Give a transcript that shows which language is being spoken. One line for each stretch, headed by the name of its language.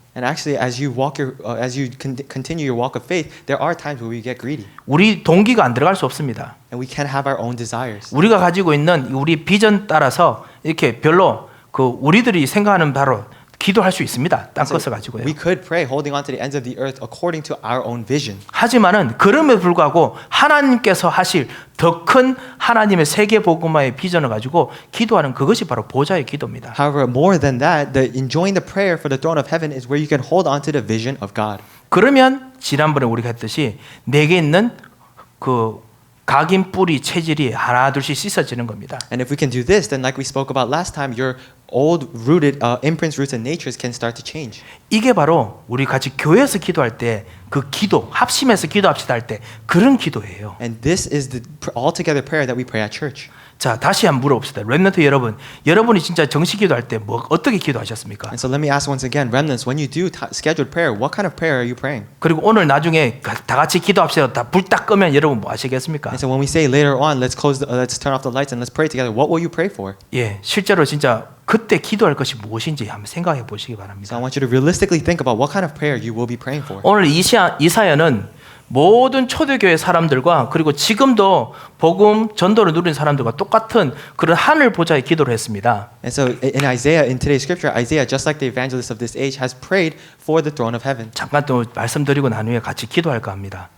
English: And actually, as you continue your walk of faith, there are times where we get greedy,
Korean: 우리 동기가 안 들어갈 수 없습니다.
English: and we can have our own desires.
Korean: 우리가 가지고 있는 우리 비전 따라서 이렇게 별로 그 우리들이 생각하는 바로 기도할 수 있습니다. 땅끝을 가지고요.
English: We could pray holding on to the ends of the earth according to our own vision.
Korean: 하지만은 그럼에도 불구하고 하나님께서 하실 더 큰 하나님의 세계 복음화의 비전을 가지고 기도하는 그것이 바로 보좌의 기도입니다.
English: However, more than that, enjoying the prayer for the throne of heaven is where you can hold on to the vision of God.
Korean: 그러면 지난번에 우리가 했듯이 내게 있는 그 각인 뿌리 체질이 하나 둘씩 씻어지는 겁니다.
English: And if we can do this, then like we spoke about last time, your old rooted imprints, roots, and natures can start to change.
Korean: 이게 바로 우리 같이 교회에서 기도할 때 그 기도, 합심해서 기도합시다 할 때 그런 기도예요.
English: And this is the altogether prayer that we pray at church.
Korean: 자, 다시 한번 물어봅시다. 렘넌트 여러분, 여러분이 진짜 정식 기도할 때 뭐 어떻게 기도하셨습니까?
English: And so let me ask once again, remnants, when you do scheduled prayer, what kind of prayer are you praying?
Korean: 그리고 오늘 나중에 다 같이 기도합시다. 다 불 딱 끄면 여러분 뭐 하시겠습니까?
English: And so when we say later on, let's turn off the lights and let's pray together, what will you pray for?
Korean: 예, 실제로 진짜 그때 기도할 것이 무엇인지 한번 생각해 보시기
English: So
Korean: 바랍니다.
English: I want you to realistically think about what kind of prayer you will be praying for.
Korean: 오늘 이사야는 모든 초대교회 사람들과 그리고 지금도 복음 전도를 누리는 사람들과 똑같은 그런 하늘 보좌에 기도를 했습니다.
English: And so in Isaiah, in today's scripture, Isaiah, just like the evangelists of this age, has prayed for the throne of heaven.
Korean: 잠깐 또 말씀드리고 난 후에 같이 기도할까 합니다.